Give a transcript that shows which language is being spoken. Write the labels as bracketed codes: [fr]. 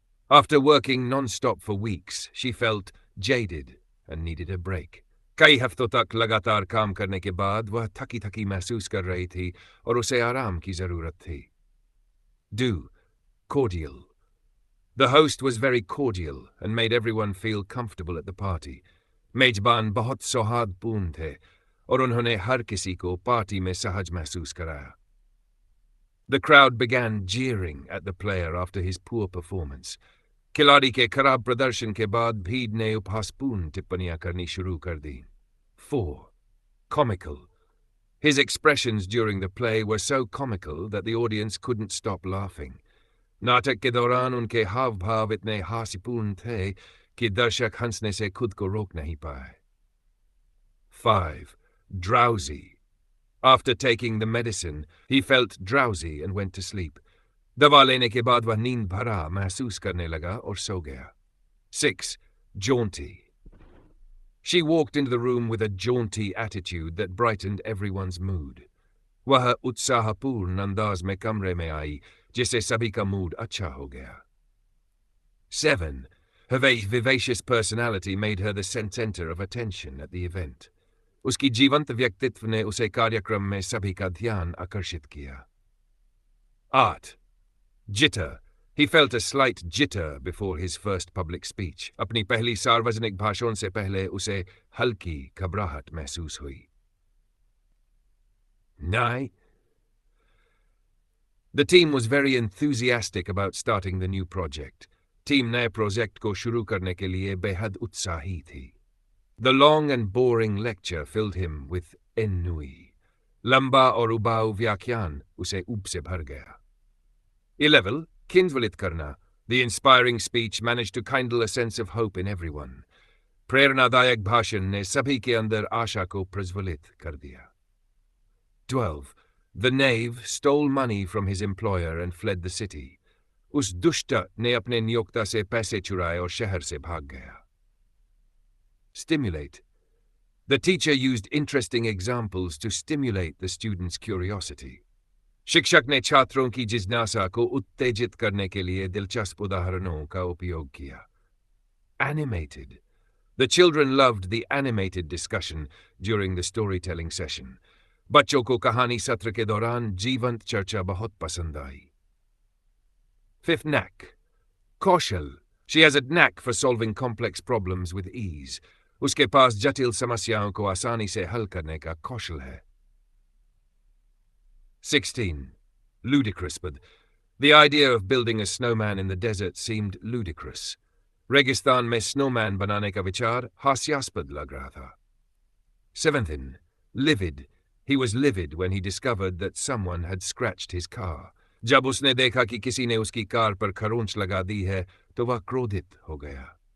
[en] After working non-stop for weeks, she felt jaded and needed a break. [hi] कई हफ्तों तक लगातार काम करने के बाद वह थकी-थकी महसूस कर रही थी और उसे आराम की जरूरत थी. [en] 2. Cordial. The host was very cordial and made everyone feel comfortable at the party. [hi] मेजबान बहुत सौहार्दपूर्ण थे और उन्होंने हर किसी को पार्टी में सहज महसूस कराया. [en] The crowd began jeering at the player after his poor performance. [hi] खिलाड़ी के खराब प्रदर्शन के बाद भीड़ ने उपहासपूर्ण टिप्पणियां करनी शुरू कर दी. [en] 4. Comical. His expressions during the play were so comical that the audience couldn't stop laughing. [hi] नाटक के दौरान उनके हाव भाव इतने हास्यपूर्ण थे कि दर्शक हंसने से खुद को रोक नहीं पाए. [en] 5. Drowsy. After taking the medicine, he felt drowsy and went to sleep. [hi] दवा लेने के बाद वह नींद भरा महसूस करने लगा और सो गया. [en] 6. Jaunty. She walked into the room with a jaunty attitude that brightened everyone's mood. [hi] वह उत्साहपूर्ण अंदाज में कमरे में आई जिससे सभी का मूड अच्छा हो गया. [en] 7. Her vivacious personality made her the center of attention at the event. [hi] उसकी जीवंत व्यक्तित्व ने उसे कार्यक्रम में सभी का ध्यान आकर्षित किया. [en] 8. Jitter. He felt a slight jitter before his first public speech. [hi] अपनी पहली सार्वजनिक भाषण से पहले उसे हल्की घबराहट महसूस हुई. [en] 9. The team was very enthusiastic about starting the new project. [hi] Team नए प्रोजेक्ट को शुरू करने के लिए बेहद उत्साही थी. [en] The long and boring lecture filled him with ennui. [hi] लंबा और उबाऊ व्याख्यान उसे ऊब से भर गया. 11. Kindvalit karna. [en] The inspiring speech managed to kindle a sense of hope in everyone. [hi] प्रेरणादायक भाषण ने सभी के अंदर आशा को प्रज्वलित कर दिया. [en] 12. The knave stole money from his employer and fled the city. [hi] उस दुष्ट ने अपने नियोक्ता से पैसे चुराए और शहर से भाग गया. [en] Stimulate. The teacher used interesting examples to stimulate the students' curiosity. [hi] शिक्षक ने छात्रों की जिज्ञासा को उत्तेजित करने के लिए दिलचस्प उदाहरणों का उपयोग किया. [en] Animated. The children loved the animated discussion during the storytelling session. [hi] बच्चों को कहानी सत्र के दौरान जीवंत चर्चा बहुत पसंद आई. [en] 5. Knack. Kaushal. She has a knack for solving complex problems with ease. [hi] उसके पास जटिल समस्याओं को आसानी से हल करने का कौशल है. [en] 16. Ludicrous, but the idea of building a snowman in the desert seemed ludicrous. [hi] रेगिस्तान में snowman बनाने का विचार हास्यास्पद लग रहा था. [en] 17. Livid. He was livid when he discovered that someone had scratched his car. [hi] जब उसने देखा कि किसी ने उसकी कार पर खरोंच लगा दी है, तो वह क्रोधित हो गया.